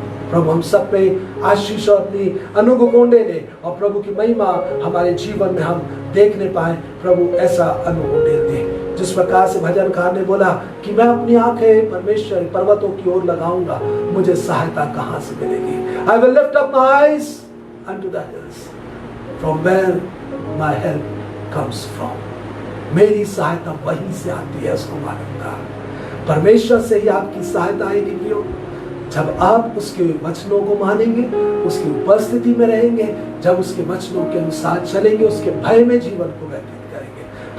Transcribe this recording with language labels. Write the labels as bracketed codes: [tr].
[hi] प्रभु हम सब पे आशीष और अपनी अनुग्रह दे, और प्रभु की महिमा हमारे जीवन में हम देखने पाए। प्रभु ऐसा अनुग्रह दे। जिस प्रकार से भजनकार ने बोला कि मैं अपनी आंखें परमेश्वर पर्वतों की ओर लगाऊंगा, मुझे सहायता कहां से मिलेगी? [en] I will lift up my eyes unto the hills, from where my help comes from। [hi] मेरी सहायता वहीं से आती है, उसको मालूंगा। परमेश्वर से ही आपकी सहायता आएगी प्रियो। जब आप उसके वचनों को मानेंगे, उसकी उपस्थिति में रहेंगे, जब उसके वचनों के अनुसार चलेंगे, उसके भय में जीवन को व्यतीत करेंगे।